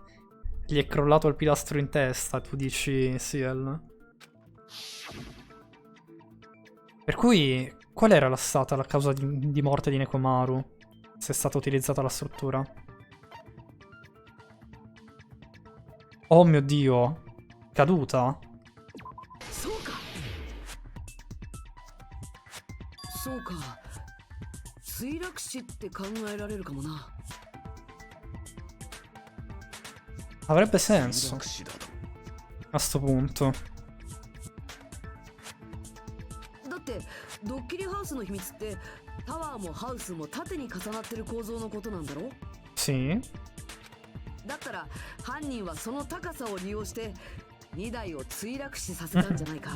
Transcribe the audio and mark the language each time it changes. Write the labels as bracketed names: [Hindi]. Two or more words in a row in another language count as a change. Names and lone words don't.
[Italian] Gli è crollato il pilastro in testa, tu dici, Ciel. Per cui, qual era stata la causa di morte di Nekomaru? Se è stata utilizzata la struttura? Oh mio Dio. Caduta? [Japanese] そうか。墜落死って考えられるかもな。 [Italian] Avrebbe senso. A sto punto. [Japanese] だってドッキリハウスの秘密ってタワーもハウスも縦に重なってる構造のことなんだろ？ [Italian] Sì. [Japanese] だったら犯人はその高さを利用して2台を墜落死させたんじゃないか？